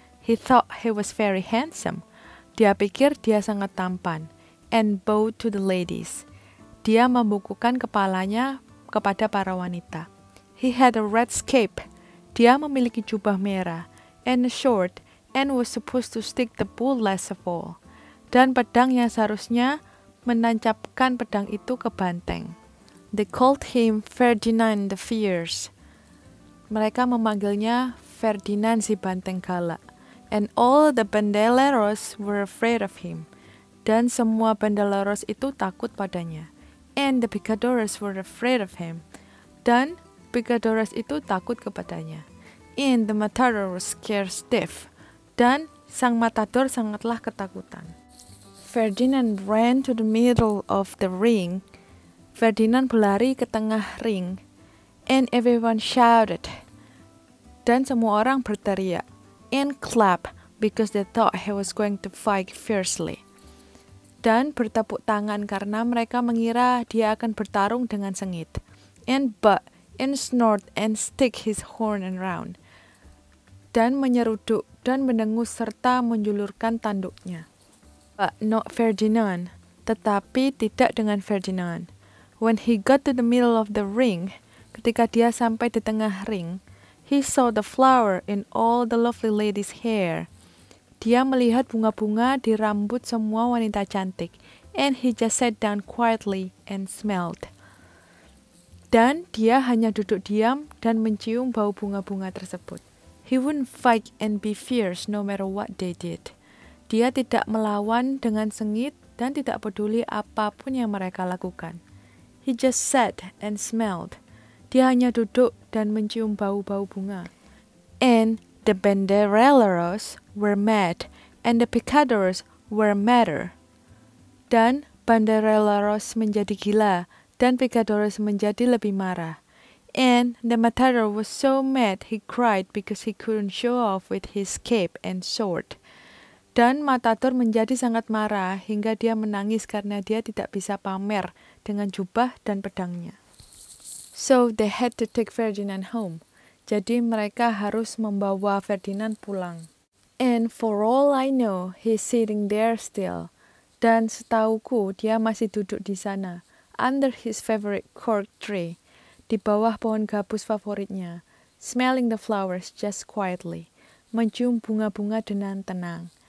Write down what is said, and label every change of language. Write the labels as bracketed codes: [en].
[en] He thought he was very handsome. [id] Dia pikir dia sangat tampan. [en] And bowed to the ladies. [id] Dia membukukan kepalanya kepada para wanita. [en] He had a red cape. [id] Dia memiliki jubah merah [en] and a sword and was supposed to stick the bull last of all. [id] Dan pedang yang seharusnya menancapkan pedang itu ke banteng. [en] They called him Ferdinand the Fierce. [id] Mereka memanggilnya Ferdinand si banteng galak. [en] And all the bandeleros were afraid of him. [id] Dan semua bandeleros itu takut padanya. [en] And the picadores were afraid of him. [id] Dan picadores itu takut kepadanya. [en] And the matador was scared stiff. [id] Dan sang matador sangatlah ketakutan. [en] Ferdinand ran to the middle of the ring. [id] Ferdinand berlari ke tengah ring. [en] And everyone shouted. [id] Dan semua orang berteriak. [en] And clapped because they thought he was going to fight fiercely. [id] Dan bertepuk tangan karena mereka mengira dia akan bertarung dengan sengit. [en] And butt and snort and stick his horn around. [id] Dan menyeruduk dan mendengus serta menjulurkan tanduknya. [en] But not Ferdinand, [id] tetapi tidak dengan Ferdinand. [en] When he got to the middle of the ring, [id] ketika dia sampai di tengah ring, [en] he saw the flower in all the lovely ladies' hair. [id] Dia melihat bunga-bunga di rambut semua wanita cantik, [en] and he just sat down quietly and smelled. [id] Dan dia hanya duduk diam dan mencium bau bunga-bunga tersebut. [en] He wouldn't fight and be fierce no matter what they did. [id] Dia tidak melawan dengan sengit dan tidak peduli apapun yang mereka lakukan. [en] He just sat and smelled. [id] Dia hanya duduk dan mencium bau-bau bunga. [en] And the banderilleros were mad, and the picadores were madder. [id] Dan banderilleros menjadi gila, dan picadores menjadi lebih marah. [en] And the Matador was so mad he cried because he couldn't show off with his cape and sword. [id] Dan Matador menjadi sangat marah hingga dia menangis karena dia tidak bisa pamer dengan jubah dan pedangnya. [en] So they had to take Ferdinand home. [id] Jadi mereka harus membawa Ferdinand pulang. [en] And for all I know, he's sitting there still. [id] Dan setauku dia masih duduk di sana, [en] under his favorite cork tree, [id] di bawah pohon gabus favoritnya, [en] smelling the flowers just quietly, [id] mencium bunga-bunga dengan tenang.